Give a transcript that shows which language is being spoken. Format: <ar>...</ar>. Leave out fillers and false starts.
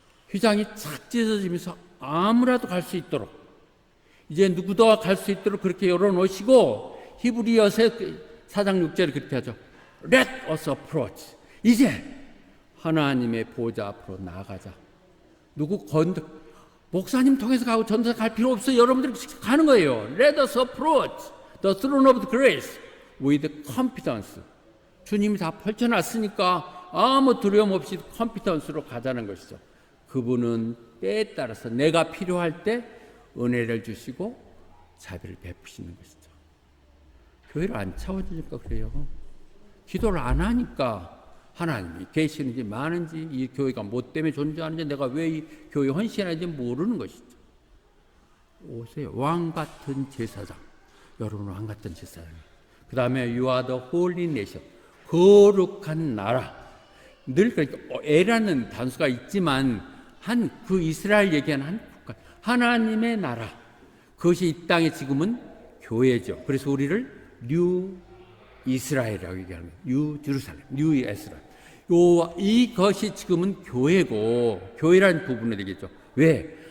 <ko>휘장이 착 찢어지면서 아무라도 갈 수 있도록 이제 누구도 갈 수 있도록 그렇게 열어놓으시고 히브리서 4장 6절에 그렇게 하죠.</ko> <en>Let us approach.</en> <ko>이제 하나님의 보좌 앞으로 나아가자. 누구 목사님 통해서 가고 전도사 갈 필요 없어요. 여러분들이 가는 거예요.</ko> <en>Let us approach the throne of grace with confidence.</en> <ko>주님이 다 펼쳐놨으니까 아무 두려움 없이 컨피던스로 가자는 것이죠. 그분은 때에 따라서 내가 필요할 때 은혜를 주시고 자비를 베푸시는 것이죠. 교회를 안 채워주니까 그래요. 기도를 안 하니까 하나님이 계시는지 많은지 이 교회가 뭐 때문에 존재하는지 내가 왜 이 교회에 헌신하는지 모르는 것이죠. 오세요. 왕 같은 제사장. 여러분은 왕 같은 제사장이에요. 그 다음에</ko> <en>You are the holy nation.</en> <ko>거룩한 나라. 늘 그러니까 에라는 단수가 있지만 한 그 이스라엘 얘기하는 한 국가. 하나님의 나라. 그것이 이 땅에 지금은 교회죠. 그래서 우리를 뉴 이스라엘이라고 얘기하는 거예요. 뉴 제루살렘, 뉴 이스라엘. 이것이 지금은 교회고 교회라는 부분이 되겠죠. 왜?</ko>